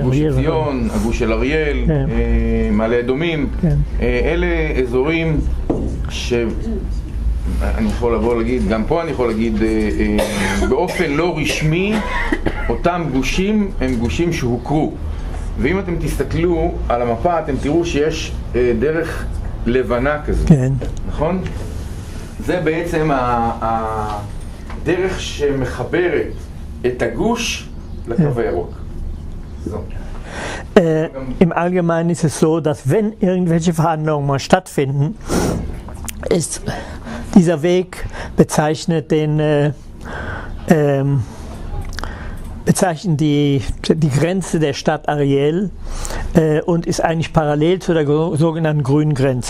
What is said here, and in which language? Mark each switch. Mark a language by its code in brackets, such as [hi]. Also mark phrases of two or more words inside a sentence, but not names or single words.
[he] הגוש של אריאל, מעלה אדומים, אלה אזורים אני יכול לבוא להגיד, גם פה אני יכול להגיד באופן לא רשמי, אותם גושים הם גושים שהוכרו. ואם אתם תסתכלו על המפה, אתם תראו שיש דרך לבנה כזו. כן. נכון? זה בעצם הדרך שמחברת את הגוש לקו הירוק. [de] Im Allgemeinen ist es so, dass wenn irgendwelche Verhandlungen mal stattfinden, ist dieser Weg bezeichnet die Grenze der Stadt Ariel und ist eigentlich parallel zu der sogenannten grünen Grenze.